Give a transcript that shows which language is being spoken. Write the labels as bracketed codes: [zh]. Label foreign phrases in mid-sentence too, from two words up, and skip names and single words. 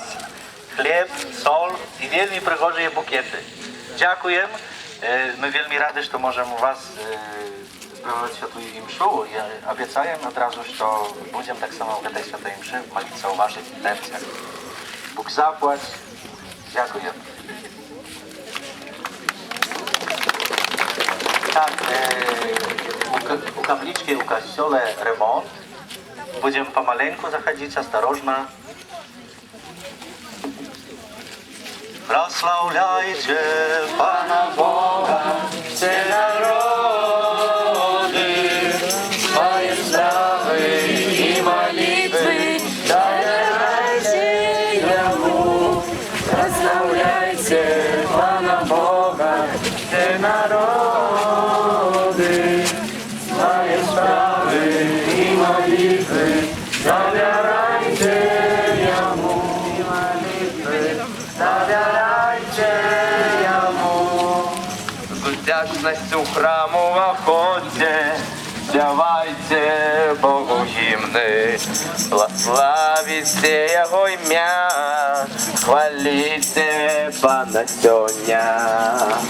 [be] Хлеб, соль і вельмі прыгожыя букеты. Дзякуем. Мы вельмі рады, што можам вас [pl] sprawować świętą mszu. Ja obiecałem od razu, że będziemy tak samo w tej świętej mszy modlić o waszych intencjach. Bóg zapłać. Dziękuję. Tak, u kapliczki, u kościele remont. Będziemy pomaleńku zachodzić, ostrożnie. [ru] Прославляйте Пана Бога, все народы, свои славы и молитвы, доверяйте Ему. Прославляйте Пана Бога, все народы, свои славы и молитвы, доверяйте Ему. [uk] З вдячністю храму виходьте, співайте Богу гімни, славіте Його ім'я, хваліте Пана сьогодня.